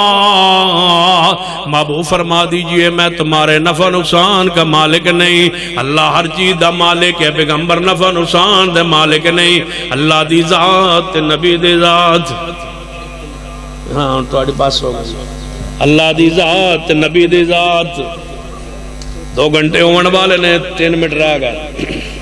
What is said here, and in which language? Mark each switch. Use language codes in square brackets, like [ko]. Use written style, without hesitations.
[ur] محبوب فرما دیجئے میں تمہارے نفع نقصان کا مالک نہیں, [pa] اللہ ہر چیز دا مالک ہے. پیغمبر نفع نقصان دے مالک نہیں, اللہ دی ذات, نبی دی ذات, ہاں تھوڑی پاس ہو گئی, اللہ دی ذات, نبی دی ذات. 2 گھنٹے ہون والے نے 3 منٹ رہ گئے.